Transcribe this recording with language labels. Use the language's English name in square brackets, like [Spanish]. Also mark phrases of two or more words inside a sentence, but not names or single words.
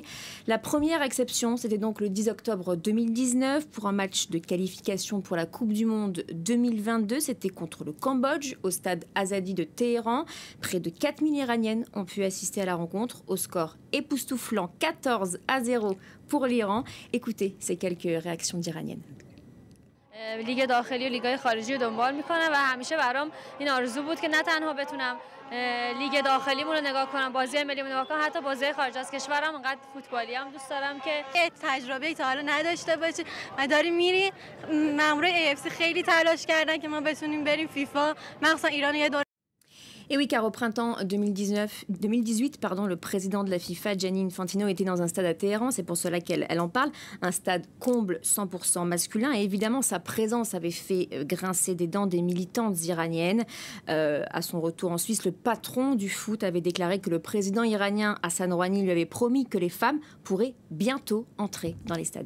[French] La première exception, c'était donc le 10 octobre 2019, pour un match de qualification pour la Coupe du Monde 2022. C'était contre le Cambodge, au stade Azadi de Téhéran. Près de 4000 Iraniennes ont pu assister à la rencontre, au score époustouflant 14-0 pour l'Iran. Écoutez ces quelques réactions d'Iraniennes. [Persian] لیگ داخلی و لیگ‌های خارجی رو دنبال می‌کنم و همیشه برام این آرزو بود که نه تنها بتونم لیگ داخلیمون رو نگاه کنم، بازی ملی رو نگاه کنم، حتی بازی خارج از کشورم. انقدر فوتبالی هم دوست دارم که تجربه تا حالا نداشته باشی و داریم میری. مامورای AFC خیلی تلاش کردن که ما بتونیم بریم فیفا، مخصوصا ایران یه دور. [French] Et oui, car au printemps 2018, le président de la FIFA, Gianni Infantino, était dans un stade à Téhéran. C'est pour cela qu'elle en parle. Un stade comble 100% masculin. Et évidemment, sa présence avait fait grincer des dents des militantes iraniennes. À son retour en Suisse, le patron du foot avait déclaré que le président iranien Hassan Rouhani lui avait promis que les femmes pourraient bientôt entrer dans les stades.